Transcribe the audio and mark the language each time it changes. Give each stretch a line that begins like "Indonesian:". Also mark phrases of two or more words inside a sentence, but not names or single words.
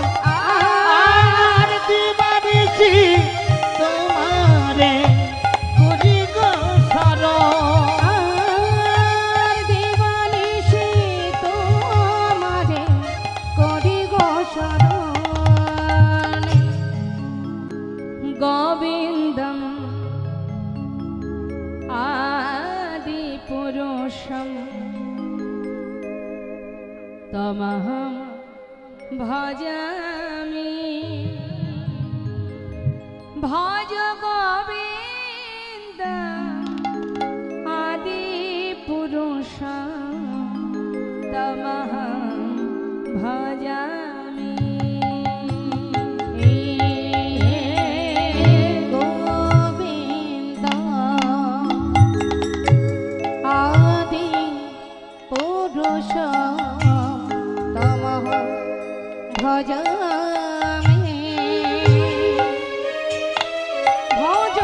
Bangla: আর দিবানিশি তোমারে করি গো শরণ আর দিবানিশি তোমারে করি গো শরণ গোবিন্দম
Sanskrit: আদি পুরুষম তমহম ভজামি ভজ গোবিন্দ আদি পুরুষম তমহম ভজামি গোবিন্দ আদি পুরুষ তমহ ভজামি